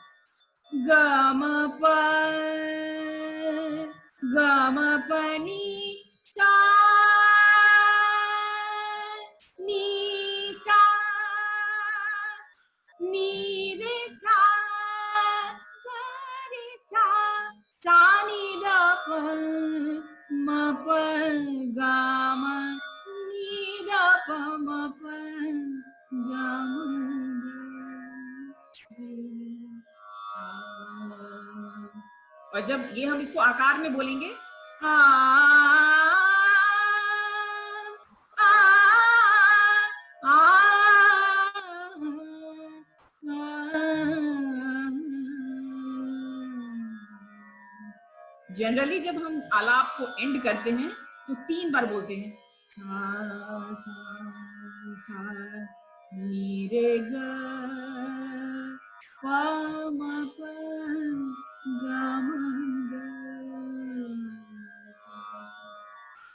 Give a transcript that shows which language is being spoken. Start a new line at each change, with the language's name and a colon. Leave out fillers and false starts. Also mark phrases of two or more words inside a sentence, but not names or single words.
Hindi: ग म प नी सा नी सा नी रे सा ग रे सा नी द प म प ग म नी द प म प ग म ग। और जब ये हम इसको आकार में बोलेंगे जनरली जब हम आलाप को एंड करते हैं तो 3 बार बोलते हैं, सा सा सा नी रे ग प म प ग म ग सा।